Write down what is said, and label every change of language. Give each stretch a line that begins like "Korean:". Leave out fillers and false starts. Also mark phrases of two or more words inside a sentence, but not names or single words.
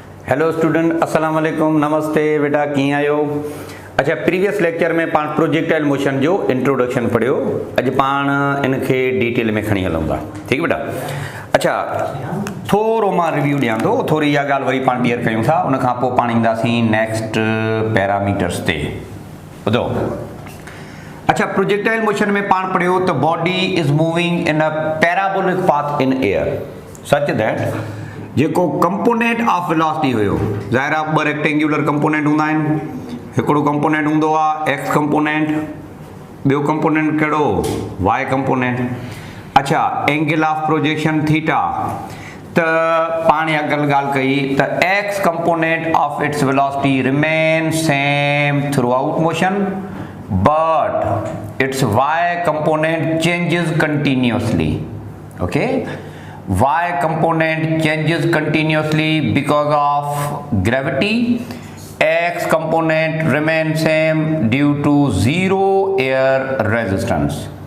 English: Hello student,
Arabic: السلام عليكم,
Hindi: नमस्ते बेटा,
Sindhi: कीअं आहियो? अच्छा, प्रीवियस लेक्चर में पाण
English: projectile motion
Sindhi: जो इंट्रोडक्शन पढ़ियो। अज पाण इनके डिटेल में खणी हलूं था। ठीक बेटा? अच्छा, थोरो मां रिव्यू ॾियां थो, थोरी इहा ॻाल्हि वरी पाण ॿीहर कयूं था, उन खां पोइ पाण ईंदासीं
English: next parameters
Sindhi: ते। ॿुधो, अच्छा,
English: projectile motion
Sindhi: में पाण पढ़ियो त
English: body is moving in a parabolic path in air such that
Sindhi: जेको
English: component of velocity
Sindhi: हुयो, ज़ाहिर आहे ॿ
English: rectangular component
Sindhi: हूंदा आहिनि। हिकिड़ो कंपोनेंट हूंदो आहे
English: X component,
Sindhi: ॿियो कंपोनेंट कहिड़ो?
English: Y component. अच्छा, angle of projection theta,
Sindhi: त पाण ॻाल्हि कई त
English: X component of its velocity remain same throughout motion, but its y component changes continuously. Okay, y component changes continuously because of gravity. X component remains same due to zero air resistance.